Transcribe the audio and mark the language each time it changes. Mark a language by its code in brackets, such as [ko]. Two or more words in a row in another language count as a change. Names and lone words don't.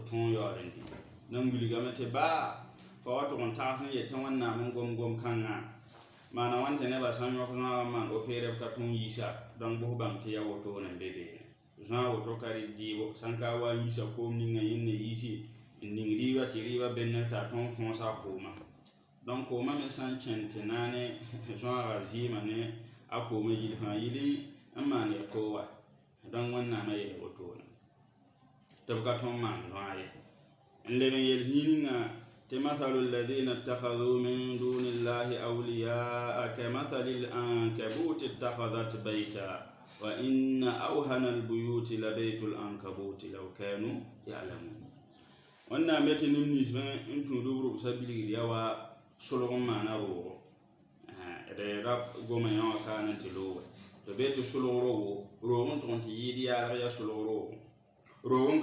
[mos] tõog yaood n tɩ nan wilgame tɩ baa fa wa tʋg n tags n yet tɩ wẽnnaam n gom-kãngã maana wãn tɩ nebã sã n yõk zõaga n maan opere b ka tõog yisa dõnc bʋs bãmb tɩ ya wotone n be beene zõa woto ka rɩ dɩɩbo sãn ka wa n yisa koom ninga yẽnd ne yisi n ning rɩɩba tɩ rɩɩba be ne t'a tõog fõosa a koomã dõnc koomã me sã n kẽnd tɩ naane zõaga zɩɩmã ne a koomã yil fãa yɩl n maan ya tooba dõnc wẽnnaamã yɛla wotone tɩ b ka tõnd maan zõa ye n leb n yel zĩig ninga tɩ [ar] مثل الذين اتخذوا من دون الله أولياء كمثل العنكبوت اتخذت بيتا وإن أوهن البيوت لبيت العنكبوت لو كانوا يعلمون [mos] wẽnnaam be tɩ nim ninsbã n tũudb rʋbsa bilgd ya wa solg n maana roogo d rab goma yã wã kaan n tɩ looga tɩ be tɩ solg roog n tʋg n tɩ yɩɩd yaarg ya solg roogo roog n